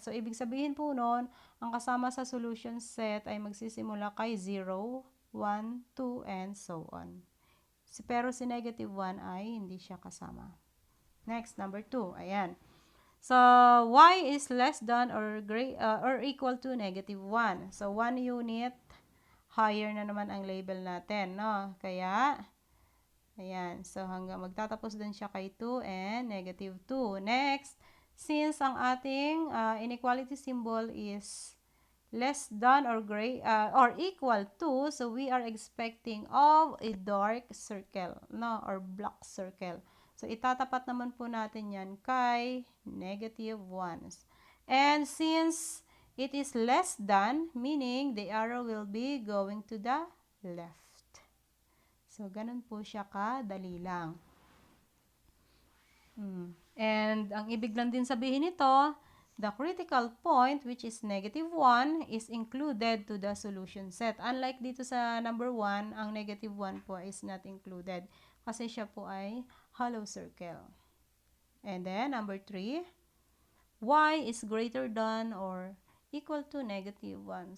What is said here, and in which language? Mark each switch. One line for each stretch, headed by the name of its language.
Filipino: So, ibig sabihin po nun, ang kasama sa solution set ay magsisimula kay 0, 1, 2,
English: and so on.
Filipino: Pero si negative 1 ay hindi siya kasama.
English: Next, number 2. Ayan. So, y is less than or equal to negative 1.
Filipino: So, 1 unit higher na naman ang label natin, no? Kaya, ayan. So, hanggang magtatapos din siya kay 2 and negative 2.
English: Next, since
Filipino: ang ating
English: inequality symbol is less than or equal to, so we are expecting of a dark circle, no? Or black circle.
Filipino: So, itatapat naman po natin yan kay negative 1.
English: And since it is less than, meaning the arrow will be going to the left.
Filipino: So, ganun po siya kadali lang. And ang ibig lang din sabihin nito,
English: the critical point, which is -1, is included to the solution set.
Filipino: Unlike dito sa number 1, ang -1 po
English: is not included
Filipino: kasi siya po ay hollow circle.
English: And then, number 3, y is greater than or equal to -1.